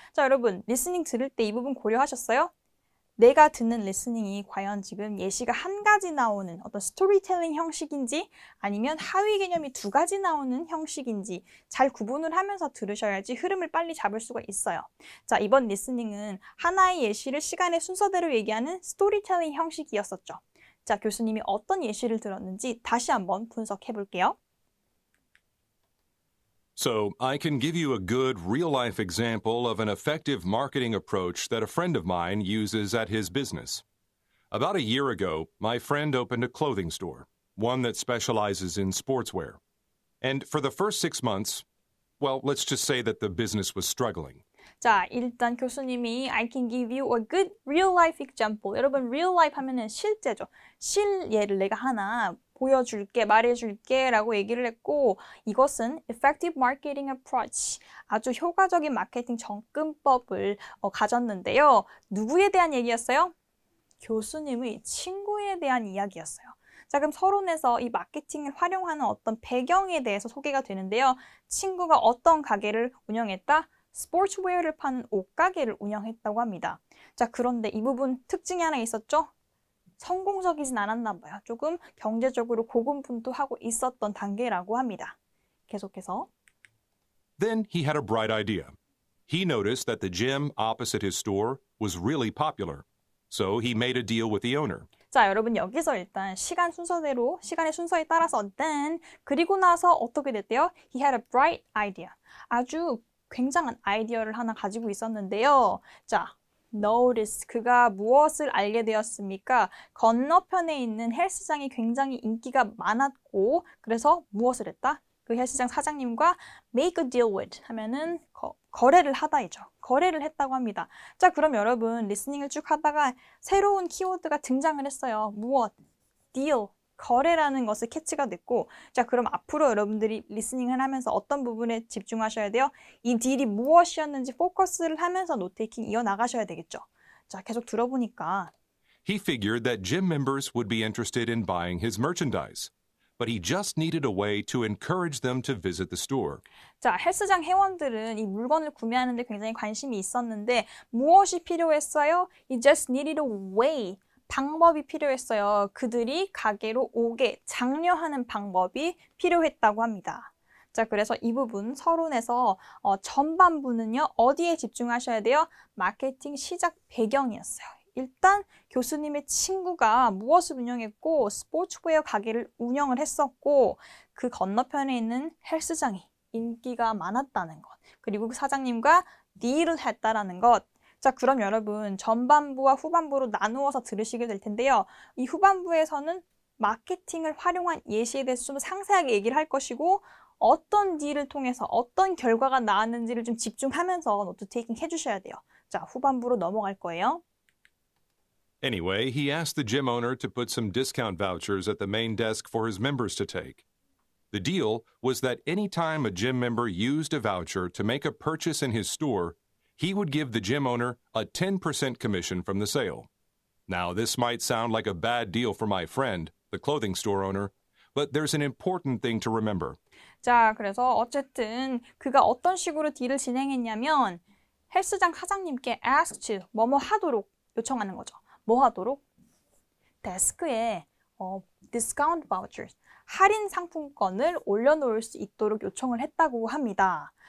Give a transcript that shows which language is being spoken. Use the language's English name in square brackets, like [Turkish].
[Korean] 자, 여러분, 리스닝 들을 때 이 부분 고려하셨어요? 내가 듣는 리스닝이 과연 지금 예시가 한 가지 나오는 어떤 스토리텔링 형식인지 아니면 하위 개념이 두 가지 나오는 형식인지 잘 구분을 하면서 들으셔야지 흐름을 빨리 잡을 수가 있어요. 자, 이번 리스닝은 하나의 예시를 시간의 순서대로 얘기하는 스토리텔링 형식이었었죠. 자, 교수님이 어떤 예시를 들었는지 다시 한번 분석해 볼게요. [English] So, I can give you a good real-life example of an effective marketing approach that a friend of mine uses at his business. About a year ago, my friend opened a clothing store, one that specializes in sportswear. And for the first 6 months, well, let's just say that the business was struggling. [Korean] 자, 일단 교수님이 [English] I can give you a good real-life example. [Korean] 여러분, real-life 하면은 실제죠. 실예를 내가 하나 보여줄게, 말해줄게 라고 얘기를 했고 이것은 [English] effective marketing approach, [Korean] 아주 효과적인 마케팅 접근법을 가졌는데요. 누구에 대한 얘기였어요? 교수님의 친구에 대한 이야기였어요. 자, 그럼 서론에서 이 마케팅을 활용하는 어떤 배경에 대해서 소개가 되는데요. 친구가 어떤 가게를 운영했다? 스포츠웨어를 파는 옷가게를 운영했다고 합니다. 자, 그런데 이 부분 특징이 하나 있었죠? 성공적이진 않았나 봐요. 조금 경제적으로 고군분투하고 있었던 단계라고 합니다. 계속해서 [English] Then he had a bright idea. He noticed that the gym opposite his store was really popular. So he made a deal with the owner. [Korean] 자, 여러분 여기서 일단 시간의 순서에 따라서 then 그리고 나서 어떻게 됐대요? [English] He had a bright idea. [Korean] 아주 굉장한 아이디어를 하나 가지고 있었는데요. 자, notice, 그가 무엇을 알게 되었습니까? 건너편에 있는 헬스장이 굉장히 인기가 많았고 그래서 무엇을 했다? 그 헬스장 사장님과 [English] make a deal with [Korean] 하면은 거래를 하다이죠. 거래를 했다고 합니다. 자, 그럼 여러분 리스닝을 쭉 하다가 새로운 키워드가 등장을 했어요. 무엇? deal. 거래라는 것을 캐치가 됐고 자, 그럼 앞으로 여러분들이 리스닝을 하면서 어떤 부분에 집중하셔야 돼요? 이 딜이 무엇이었는지 포커스를 하면서 노테이킹 이어나가셔야 되겠죠. 자, 계속 들어보니까 He figured that gym members would be interested in buying his merchandise, but he just needed a way to encourage them to visit the store. 자, 헬스장 회원들은 이 물건을 구매하는 데 굉장히 관심이 있었는데 무엇이 필요했어요? [English] He just needed a way. [Korean] 방법이 필요했어요. 그들이 가게로 오게 장려하는 방법이 필요했다고 합니다. 자, 그래서 이 부분 서론에서 전반부는요. 어디에 집중하셔야 돼요? 마케팅 시작 배경이었어요. 일단 교수님의 친구가 무엇을 운영했고 스포츠웨어 가게를 운영을 했었고 그 건너편에 있는 헬스장이 인기가 많았다는 것. 그리고 그 사장님과 딜을 했다라는 것. 자, 그럼 여러분 전반부와 후반부로 나누어서 들으시게 될 텐데요. 이 후반부에서는 마케팅을 활용한 예시에 대해서 좀 상세하게 얘기를 할 것이고 어떤 딜을 통해서 어떤 결과가 나왔는지를 좀 집중하면서 노트 테이킹 해주셔야 돼요. 자, 후반부로 넘어갈 거예요. [English] Anyway, he asked the gym owner to put some discount vouchers at the main desk for his members to take. The deal was that any time a gym member used a voucher to make a purchase in his store, he would give the gym owner a 10% commission from the sale. Now, this might sound like a bad deal for my friend, the clothing store owner, but there's an important thing to remember. [Korean] 자, 그래서 어쨌든 그가 어떤 식으로 딜을 진행했냐면 헬스장 사장님께 ask to 뭐뭐 하도록 요청하는 거죠. 뭐 하도록? 데스크에 discount vouchers, 할인 상품권을 올려놓을 수 있도록 요청을 했다고 합니다.